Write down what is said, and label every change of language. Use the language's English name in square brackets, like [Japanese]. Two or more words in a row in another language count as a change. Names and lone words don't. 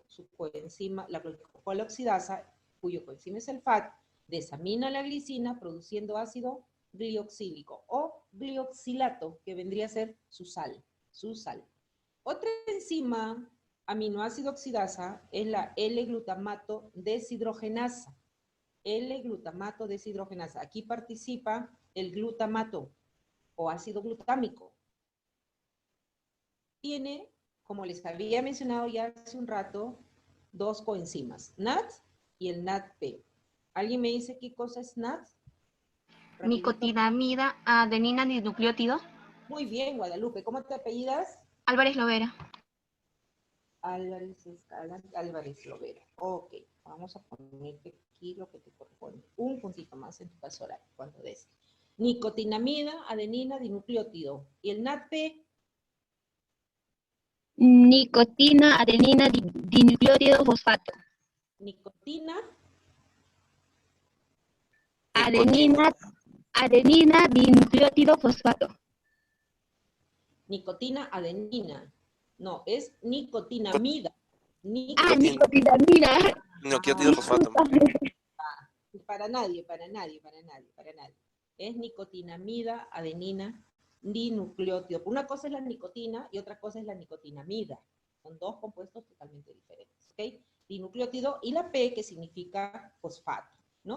[Spanish] Su coenzima, la glicocola oxidasa, cuyo coenzima es el FAT, desamina la glicina produciendo ácido glioxílico o glioxilato, que vendría a ser su sal. Otra enzima aminoácido oxidasa es la L-glutamato deshidrogenasa. L-glutamato deshidrogenasa. Aquí participa el glutamato o ácido glutámico. Tiene, como les había mencionado ya hace un rato, dos coenzimas, NAT y el NADP. ¿Alguien me dice qué cosa es NAT? Nicotinamida adenina dinucleótido. Muy bien, Guadalupe. ¿Cómo te apellidas? Álvarez Lovera. Álvarez Lovera. Ok, vamos a ponerte aquí lo que te corresponde. Un puntito más en tu paso oral, cuando des. Nicotinamida adenina dinucleótido. ¿Y el NADP? Nicotina adenina dinucleótido fosfato. Nicotina. Adenina dinucleótido fosfato. Nicotina adenina. No, es nicotinamida. Nicotinamida. Nucleótido fosfato. Para nadie. Es nicotinamida adenina dinucleótido. Una cosa es la nicotina y otra cosa es la nicotinamida. Son dos compuestos totalmente diferentes, ¿ok? Dinucleótido y la P, que significa fosfato, ¿no?